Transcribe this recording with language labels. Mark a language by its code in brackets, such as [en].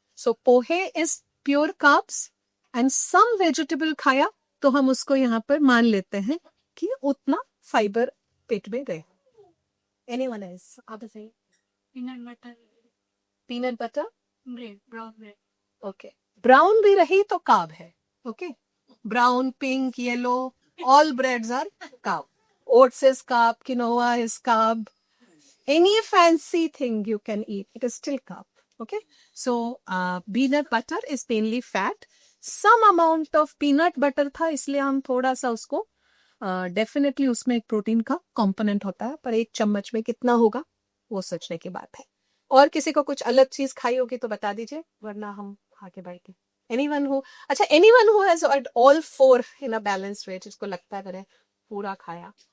[en] so pohe is pure carbs and some vegetable [hi] खाया, तो हम उसको यहाँ पर मान लेते हैं कि उतना फाइबर पेट में गए. Anyone else? आप बताइए. Peanut butter, bread, brown bread. Okay, brown भी रही तो कार्ब है. [en] Okay, brown, pink, yellow, all breads are carb. Oats is carb, quinoa is carb. Any fancy thing you can eat, it is still carb. Okay, so peanut butter is mainly fat. Some amount of peanut butter [hi] था, इसलिए हम थोड़ा सा उसको definitely उसमें एक protein का component होता है, पर एक चम्मच में कितना होगा वो सोचने की बात है. और किसी को कुछ अलग चीज खाई होगी तो बता दीजिए, वरना हम खा के बैठे. [en] anyone who, अच्छा, anyone who has all four in a balance way, [hi] जिसको लगता है मैंने पूरा खाया.